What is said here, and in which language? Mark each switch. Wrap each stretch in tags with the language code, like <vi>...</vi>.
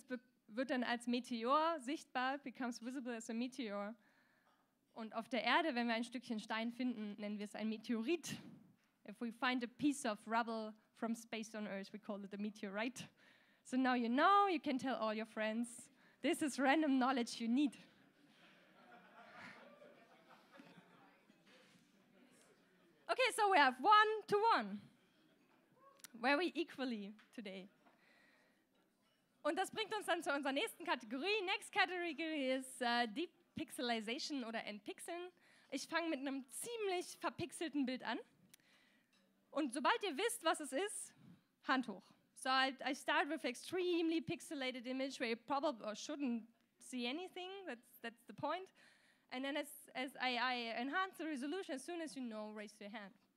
<de>Es wird dann als Meteor sichtbar,</de> <en>becomes visible as a meteor.</en> <de>Und auf der Erde, wenn wir ein Stückchen Stein finden, nennen wir es ein Meteorit.</de> <en>If we find a piece of rubble from space on Earth, we call it a meteorite. So now you know, you can tell all your friends. This is random knowledge you need. Okay, so we have 1 to 1. Very equally today.</en> <de>Und das bringt uns dann zu unserer nächsten Kategorie.</de> <en>Next category is Deep Pixelization</en> <de>oder Entpixeln. Ich fange mit einem ziemlich verpixelten Bild an. Und sobald ihr wisst, was es ist, Hand hoch.</de> <en>So I start with extremely pixelated image where you probably or shouldn't see anything. That's the point. And then as I enhance the resolution, as soon as you know, raise your hand.</en>